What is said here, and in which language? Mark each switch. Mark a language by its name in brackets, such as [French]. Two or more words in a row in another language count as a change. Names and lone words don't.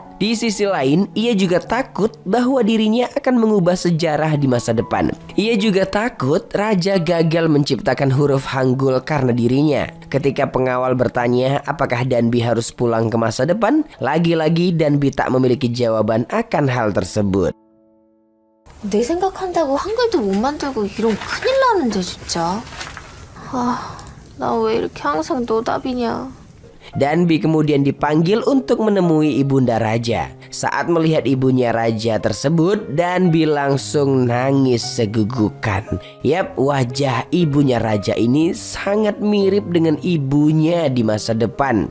[Indonesian] Di sisi lain, ia juga takut bahwa dirinya akan mengubah sejarah di masa depan. Ia juga takut raja gagal menciptakan huruf Hangul karena dirinya. Ketika pengawal bertanya apakah Danbi harus pulang ke masa depan, lagi-lagi Danbi tak memiliki jawaban akan hal tersebut. [Korean] 내 생각한다고 한글도 못 만들고 이런 큰일 나는데 진짜. 나 왜 이렇게 항상 노답이냐. [Indonesian] Danbi kemudian dipanggil untuk menemui ibunda raja. Saat melihat ibunya raja tersebut, Danbi langsung nangis segugukan. Yap, wajah ibunya raja ini sangat mirip dengan ibunya di masa depan.